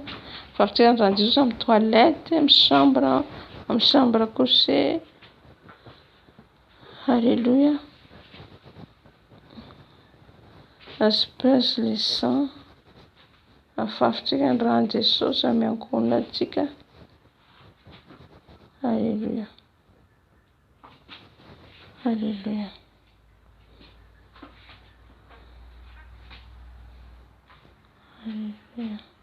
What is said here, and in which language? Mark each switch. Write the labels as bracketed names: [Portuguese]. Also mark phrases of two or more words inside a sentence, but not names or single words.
[Malagasy] Afafontsika ny ranon'i Jesosy amin'ny toilette, amin'ny [French] chambre à coucher. Alléluia. Asperge les sangs. [Malagasy] Afafontsika ny ranon'i Jesosy amin'ny ankohonantsika. [French] Alléluia. Alléluia. Alléluia.